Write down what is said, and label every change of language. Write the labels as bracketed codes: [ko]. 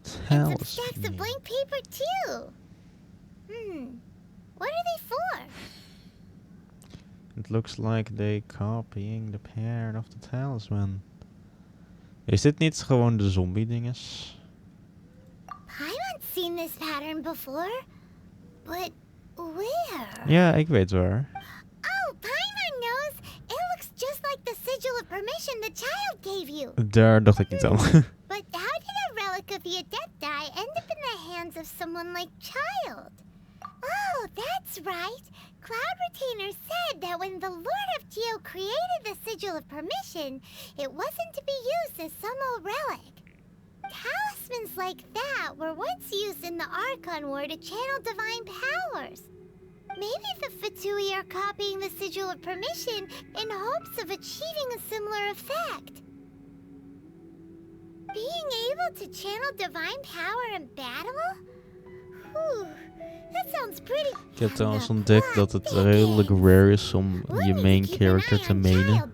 [en] And some stacks of blank paper too. What are they for? It looks like they copying the pattern of the talisman. [nl] Is dit niet gewoon de zombie dinges? [en] Paimon's seen this pattern before, but where? [nl] Ja, ik weet waar. [en] Oh, Paimon knows. It looks just like the sigil of permission the child gave you. [nl] Daar dacht ik niet aan. [en] But how did a relic of the Adepti end up in the hands of someone like Child? Oh, that's right. Cloud Retainer said said that when the Lord of Geo created the Sigil of Permission, it wasn't to be used as some old relic. Talismans like that were once used in the Archon War to channel divine powers. Maybe the Fatui are copying the Sigil of Permission in hopes of achieving a similar effect. Being able to channel divine power in battle? Whew, that sounds pretty... [nl] Ik heb trouwens ontdekt dat het redelijk rare is om je main character te mainen.